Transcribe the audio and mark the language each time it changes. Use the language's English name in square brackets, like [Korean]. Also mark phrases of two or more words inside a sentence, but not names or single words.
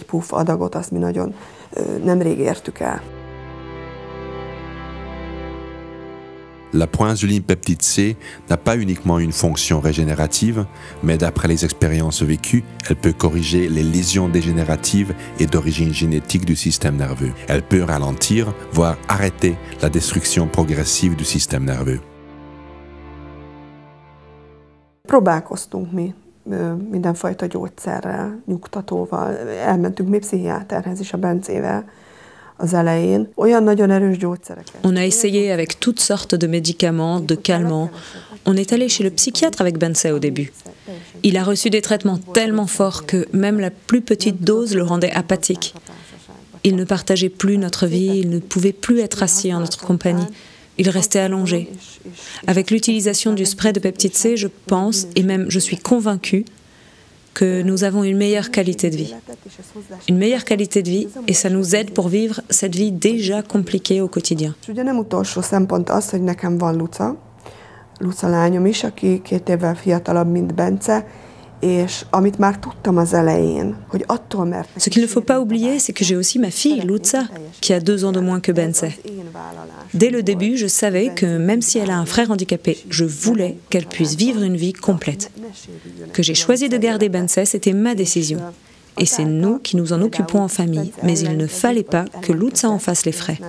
[French] La proinsuline peptide C n'a pas uniquement une fonction régénérative, mais d'après les expériences vécues, elle peut corriger les lésions dégénératives et d'origine génétique du système nerveux. Elle peut ralentir, voire arrêter la destruction progressive du système nerveux. [Hungarian] Próbálkoztunk mi mindenfajta gyógyszerrel, nyugtatóval. Elmentünk mi pszichiáterhez is a Bencével az elején. Olyan nagyon erős gyógyszereket. [French] On a essayé avec toutes sortes de médicaments, de calmants. On est allé chez le psychiatre avec Bence au début. Il a reçu des traitements tellement forts que même la plus petite dose le rendait apathique. Il ne partageait plus notre vie, il ne pouvait plus être assis en notre compagnie. Il restait allongé. Avec l'utilisation du spray de peptide C, je pense, et même je suis convaincue, que nous avons une meilleure qualité de vie. Une meilleure qualité de vie, et ça nous aide pour vivre cette vie déjà compliquée au quotidien. [Hungarian] Luca lányom is, aki 2 évvel fiatalabb, mint Bence, és amit már tudtam az elején, hogy attól, mert... [French] Ce qu'il ne faut pas oublier, c'est que j'ai aussi ma fille, Luca, qui a 2 ans de moins que Bence. Dès le début, je savais que même si elle a un frère handicapé, je voulais qu'elle puisse vivre une vie complète. Que j'ai choisi de garder Bence, c'était ma décision. Et c'est nous qui nous en occupons en famille, mais il ne fallait pas que Luca en fasse les frais.